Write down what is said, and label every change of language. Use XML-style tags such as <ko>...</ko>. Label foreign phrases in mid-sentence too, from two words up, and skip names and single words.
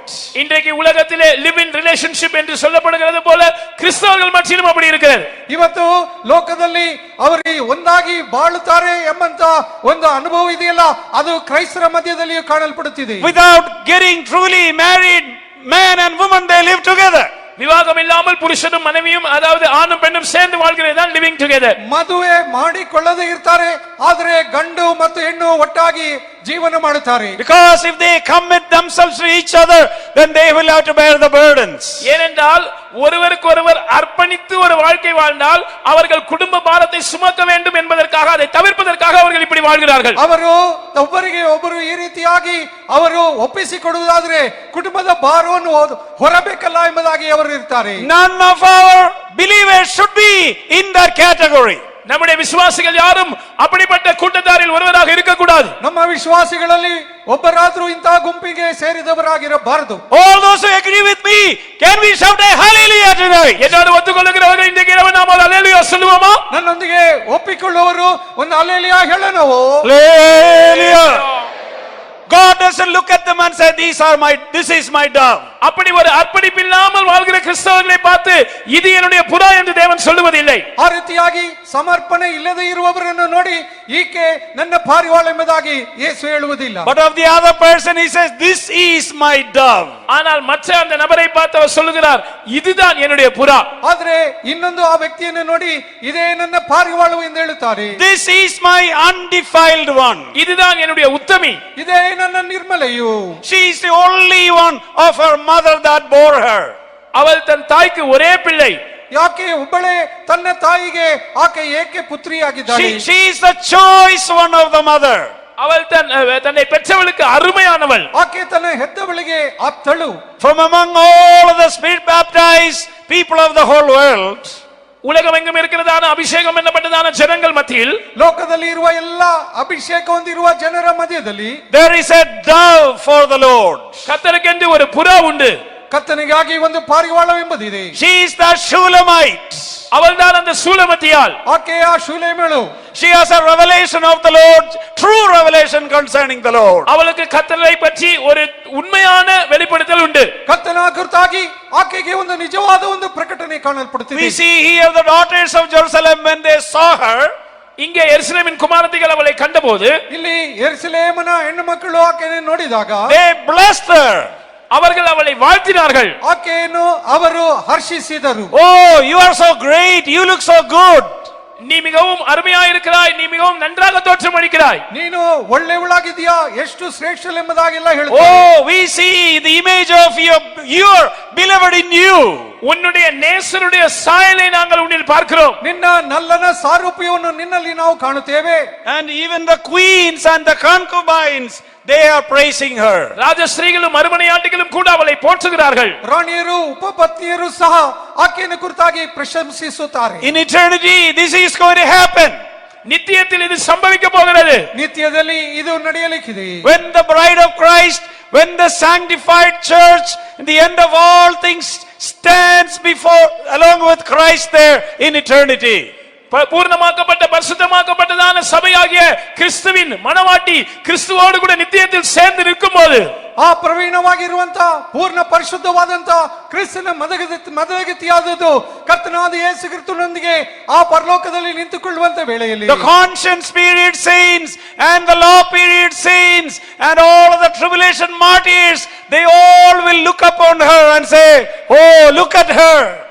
<ta>இன்றைக்கு உலகத்திலே</ta> <en>live-in relationship</en> <ta>என்று சொல்லப்படுகிறது போல கிறிஸ்தவர்கள் மத்தியிலும் அப்படி இருக்கிறது.</ta> <kn>ಇವತ್ತು ಲೋಕದಲ್ಲಿ ಅವರು ಒಂದಾಗಿ ಬಾಳುತ್ತಾರೆ ಎಂಬಂತ ಒಂದು ಅನುಭವ ಇದೆಯಲ್ಲ, ಅದು ಕ್ರೈಸ್ತರ ಮಧ್ಯದಲ್ಲಿಯೂ ಕಾಣಲ್ಪಡುತ್ತಿದೆ.</kn> <en>Without getting truly married, man and woman they live together.</en> <ta>விவாகம் இல்லாமல் புருஷனும் மனைவியும், அதாவது ஆணும் பெண்ணும் சேர்ந்து வாழ்கிறதுதான்</ta> <en>living together.</en> <kn>ಮದುವೆ ಮಾಡಿಕೊಳ್ಳದೆ ಇರ್ತಾರೆ, ಆದರೆ ಗಂಡು ಮತ್ತು ಹೆಣ್ಣು ಒಟ್ಟಾಗಿ ಜೀವನ ಮಾಡುತ್ತಾರೆ.</kn> <en>Because if they commit themselves to each other, then they will have to bear the burdens.</en> <ta>ஏனென்றால் ஒருவருக்கொருவர் அர்ப்பணித்து ஒரு வாழ்க்கை வாழ்ந்தால் அவர்கள் குடும்ப பாரத்தை சுமக்க வேண்டும் என்பதற்காக, அதை தவிர்ப்பதற்காக அவர்கள் இப்படி வாழ்கிறார்கள்.</ta> <kn>ಅವರು ಒಬ್ಬರಿಗೆ ಒಬ್ಬರು ಈ ರೀತಿಯಾಗಿ ಅವರು ಒಪ್ಪಿಸಿಕೊಡುವುದಾದರೆ ಕುಟುಂಬದ ಭಾರವನ್ನು ಹೊರಬೇಕಲ್ಲ ಎಂಬುದಾಗಿ ಅವರು ಇರ್ತಾರೆ.</kn> <en>None of our believers should be in that category.</en> <ta>நம்முடைய விசுவாசிகள் யாரும் அப்படிப்பட்ட கூட்டத்தாரில் ஒருவராக இருக்கக்கூடாது.</ta> <kn>ನಮ್ಮ ವಿಶ್ವಾಸಿಗಳಲ್ಲಿ ಒಬ್ಬರಾದರೂ ಇಂತಹ ಗುಂಪಿಗೆ ಸೇರಿದವರಾಗಿರಬಾರದು.</kn> <en>All those who agree with me, can we shout a hallelujah tonight?</en> <ta>என்னோடு ஒத்துக்கொள்ளுகிறவர்கள் இன்றைக்கு இரவு நாம் ஹalleluya சொல்லுவோமா?</ta> <kn>ನನ್ನೊಂದಿಗೆ ಒಪ್ಪಿಕೊಳ್ಳುವವರು ಒಂದು ಹಲ್ಲೆಲೂಯಾ ಹೇಳೋಣವೋ?</kn> <en>Hallelujah. God doesn't look at them and say, this is my dove.</en> <ta>அப்படி ஒரு அர்ப்பணிப்பு இல்லாமல் வாழ்கிற கிறிஸ்தவர்களை பார்த்து இது என்னுடைய புறா என்று தேவன் சொல்லுவதில்லை.</ta> <kn>ಆ ರೀತಿಯಾಗಿ ಸಮರ್ಪಣೆ ಇಲ್ಲದೆ ಇರುವವರನ್ನು ನೋಡಿ ಈಕೆ ನನ್ನ ಪಾರಿವಾಳ ಎಂಬುದಾಗಿ ಯೇಸು ಹೇಳುವುದಿಲ್ಲ.</kn> <en>But of the other person he says, this is my dove.</en> <ta>ஆனால் மற்ற அந்த நபரை பார்த்து அவர் சொல்லுகிறார், இதுதான் என்னுடைய புறா.</ta> <kn>ಆದರೆ ಇನ್ನೊಂದು ಆ ವ್ಯಕ್ತಿಯನ್ನು ನೋಡಿ ಇದೇ ನನ್ನ ಪಾರಿವಾಳವು ಎಂದು ಹೇಳುತ್ತಾರೆ.</kn> <en>This is my undefiled one.</en> <ta>இதுதான் என்னுடைய உத்தமி.</ta> <kn>ಇದೇ ನನ್ನ ನಿರ್ಮಲೆಯು.</kn> <en>She is the only one of her mother that bore her.</en> <ta>அவள் தன் தாய்க்கு ஒரே பிள்ளை.</ta> <kn>ಯಾಕೆ ಒಬ್ಬಳೇ ತನ್ನ ತಾಯಿಗೆ ಆಕೆ ಏಕೆ ಪುತ್ರಿಯಾಗಿದ್ದಾಳೆ?</kn> <en>She is the choice one of the mother.</en> <ta>அவள் தன்னை பெற்றவளுக்கு அருமையானவள்.</ta> <kn>ಆಕೆ ತನ್ನ ಹೆತ್ತವಳಿಗೆ ಆಪ್ತಳು.</kn> <en>From among all of the spirit baptized people of the whole world,</en> <ta>உலகமெங்கும் இருக்கிறதான அபிஷேகம் என்னப்பட்டதான ஜனங்கள் மத்தியில்,</ta> <kn>ಲೋಕದಲ್ಲಿ ಇರುವ ಎಲ್ಲ ಅಭಿಷೇಕ ಹೊಂದಿರುವ ಜನರ ಮಧ್ಯದಲ್ಲಿ</kn> <en>there is a dove for the Lord.</en> <ta>கர்த்தருக்கென்று ஒரு புறா உண்டு.</ta> <kn>ಕರ್ತನಿಗಾಗಿ ಒಂದು ಪಾರಿವಾಳವೆಂಬುದಿದೆ.</kn> <en>She is the Shulamite.</en> <ta>அவள்தான் அந்த சூலமத்தியாள்.</ta> <kn>ಆಕೆ ಆ ಶೂಲೇಮಳು.</kn> <en>She has a revelation of the Lord, true revelation concerning the Lord.</en> <ta>அவளுக்கு கர்த்தரை பற்றி ஒரு உண்மையான வெளிப்படுத்தல் உண்டு.</ta> <kn>ಕರ್ತನ ಕುರಿತಾಗಿ ಆಕೆಗೆ ಒಂದು ನಿಜವಾದ ಒಂದು ಪ್ರಕಟಣೆ ಕಾಣಲ್ಪಡುತ್ತಿದೆ.</kn> <en>We see here the daughters of Jerusalem, when they saw her,</en> <ta>இங்கே எருசலேமின் குமாரத்திகள் அவளை கண்டபோது</ta> <kn>ಇಲ್ಲಿ ಯೆರೂಸಲೇಮಿನ ಹೆಣ್ಣು ಮಕ್ಕಳು ಆಕೆಯನ್ನು ನೋಡಿದಾಗ</kn> <en>they blessed her.</en> <ta>அவர்கள் அவளை வாழ்த்தினார்கள்.</ta> <kn>ಆಕೆಯನ್ನು ಅವರು ಹರ್ಷಿಸಿದರು.</kn> <en>Oh, you are so great, you look so good.</en> <ta>நீ மிகவும் அருமையாயிருக்கிறாய், நீ மிகவும் நன்றாக தோற்றமளிக்கிறாய்.</ta> <kn>ನೀನು ಒಳ್ಳೆಯವಳಾಗಿದ್ದೀಯಾ, ಎಷ್ಟು ಶ್ರೇಷ್ಠಳೆಂಬುದಾಗೆಲ್ಲ ಹೇಳುತ್ತಾರೆ.</kn> <en>Oh, we see the image of your beloved in you.</en> <ta>உன்னுடைய நேசருடைய சாயலை நாங்கள் உன்னில் பார்க்கிறோம்.</ta> <kn>ನಿನ್ನ ನಲ್ಲನ ಸಾರೂಪ್ಯವನ್ನು ನಿನ್ನಲ್ಲಿ ನಾವು ಕಾಣುತ್ತೇವೆ.</kn> <en>And even the queens and the concubines, they are praising her.</en> <ta>ராஜஸ்ரீகளும் மறுமனையாட்டிகளும் கூட அவளை போற்றுகிறார்கள்.</ta> <kn>ರಾಣಿಯರು ಉಪಪತ್ನಿಯರು ಸಹ ಆಕೆಯನ್ನು ಕುರಿತಾಗಿ ಪ್ರಶಂಸಿಸುತ್ತಾರೆ.</kn> <en>In eternity, this is going to happen.</en> <ta>நித்தியத்தில் இது சம்பவிக்க போகிறது.</ta> <kn>ನಿತ್ಯದಲ್ಲಿ ಇದು ನಡೆಯಲಿಕ್ಕಿದೆ.</kn> <en>When the bride of Christ, when the sanctified church, in the end of all things, stands before, along with Christ there in eternity.</en> <ta>பூர்ணமாக்கப்பட்ட பரிசுத்தமாக்கப்பட்டதான சபையாகிய கிறிஸ்துவின் மணவாட்டி கிறிஸ்துவோடு கூட நித்தியத்தில் சேர்ந்து நிற்கும்போது</ta> <kn>ಆ ಪ್ರವೀಣವಾಗಿರುವಂತ ಪೂರ್ಣ ಪರಿಶುದ್ಧವಾದಂತ ಕ್ರಿಸ್ತನ ಮದಗತಿಯಾದದ್ದು ಕರ್ತನಾದ ಯೇಸು ಕ್ರಿಸ್ತನೊಂದಿಗೆ ಆ ಪರಲೋಕದಲ್ಲಿ ನಿಂತುಕೊಳ್ಳುವಂತ ವೇಳೆಯಲ್ಲಿ</kn> <en>The conscience period saints and the law period saints and all of the tribulation martyrs, they all will look upon her and say, oh, look at her.</en>